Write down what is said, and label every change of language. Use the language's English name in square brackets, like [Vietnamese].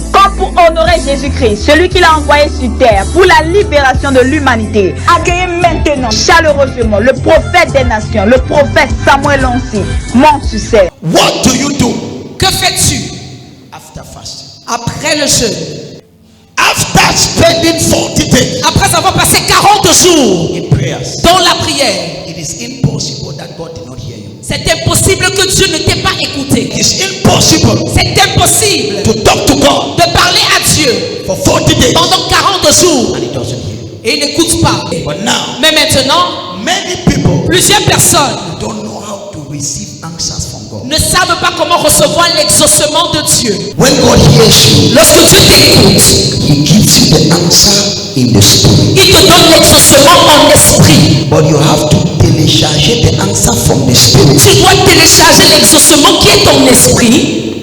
[French] Comme pour honorer Jésus-Christ, celui qu'il a envoyé sur terre pour la libération de l'humanité, accueillez maintenant chaleureusement le prophète des nations, le prophète Samuel Lancy, mon succès. [English] What do you do? [French] Que fais-tu [English] After fasting? [French] après le jeûne? [English] After spending 40 days [French] Après avoir passé 40 jours [English] in prayers, [French] dans la prière, [English] it is impossible that God did not hear you. [French] c'est impossible que Dieu ne t'ait pas écouté. [English] It is impossible [French] C'est impossible [English] to talk to God [French] de parler à Dieu [English] for 40 days [French] pendant 40 jours [English] and He doesn't hear you. [French] et il n'écoute pas. [English] But now, [French] Mais maintenant, [English] many people [French] plusieurs personnes [English] don't know how to receive answers from God. [French] ne savent pas comment recevoir l'exaucement de Dieu. [English] When God hears you, [French] Lorsque Dieu t'écoute, [English] He gives you the answer in the spirit. [French] il te donne l'exaucement en esprit. [English] But you have to télécharger the answer from the spirit [French] Tu dois télécharger l'exaucement qui est ton esprit